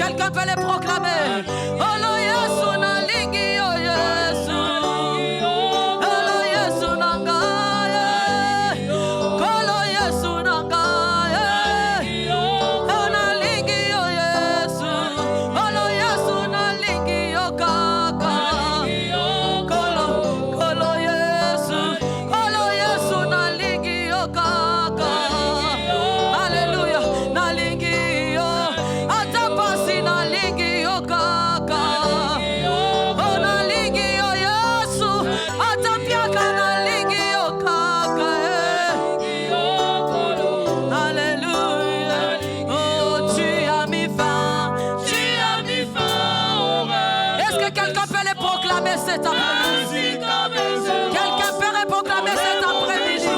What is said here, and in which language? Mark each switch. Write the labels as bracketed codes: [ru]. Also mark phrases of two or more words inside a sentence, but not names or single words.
[fr] peut les proclamer? [ln] Oh lo Yesu na lingi oh Yesu. Oh lo Yesu na ngaye. Kolo Yesu na ngaye. Oh na lingi oh Yesu. Oh lo Yesu na lingi oh kaka. Kolo Yesu. Kolo Yesu na lingi oh kaka. Hallelujah. Na lingi oh. Atapasi na lingi oh kaka. Oh na lingi oh Yesu. Atapiaka na lingi oh kaka. Alléluia. [fr] Oh, tu as mis fin. Tu as mis fin au rêve. Est-ce que quelqu'un peut les proclamer cet après-midi? Quelqu'un peut les proclamer cet après-midi?